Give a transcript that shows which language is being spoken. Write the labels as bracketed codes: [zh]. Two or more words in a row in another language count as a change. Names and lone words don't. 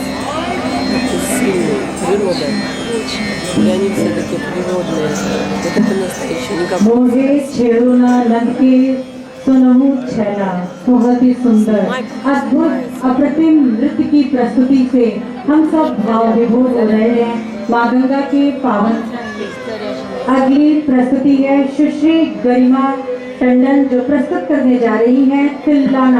[ru] Это сильно, природа. И они все такие природные. Вот это настоящее. Никак... [hi] मोहे छेड़ना नंद के सुनहु छैला। बहुत ही सुंदर अद्भुत अप्रतिम नृत्य की प्रस्तुति से हम सब भाव विभोर हो रहे हैं माँ गंगा के पावन। अगली प्रस्तुति है सुश्री गरिमा टंडन जो प्रस्तुत करने जा रही हैं तिल्लाना।